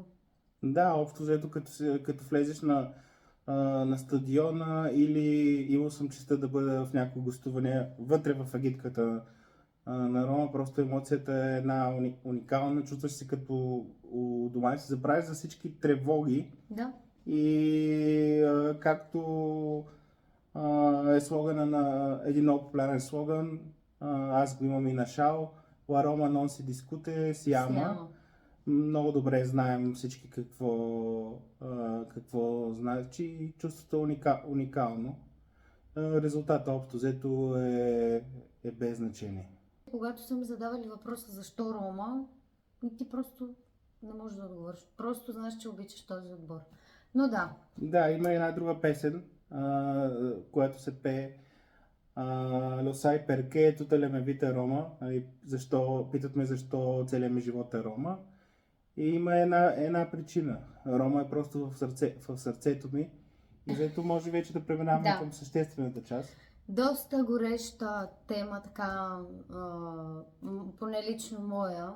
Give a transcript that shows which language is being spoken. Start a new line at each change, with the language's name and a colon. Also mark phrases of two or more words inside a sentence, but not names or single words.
Bulgarian: Да, общо взето, като влезеш на стадиона или имал съм честа да бъда в някои гостуване вътре в агитката на Рома, просто емоцията е една уникална, чувстваш се като у дома и се забравиш за всички тревоги. Да. И както е слогана на един много популярен слоган, аз го имам и на шал:
Italian: La Roma non si discute, si ama.
Bulgarian: Много добре знаем всички какво значи. Чувството е уникално. Резултатът общо взето е без значение. Когато са ми задавали въпроса защо Рома, ти просто не можеш да отговориш. Просто знаеш, че обичаш този отбор. Но да. Да, има една друга песен, която се пее:
Italian: Lo sai perché tutta la mia vita è Roma.
Bulgarian: Питат ме защо целият ми живот е Рома. И има една причина. Рома е просто в сърцето ми. И зато може вече да преминаваме към съществената част. Доста гореща тема, така, поне лично моя.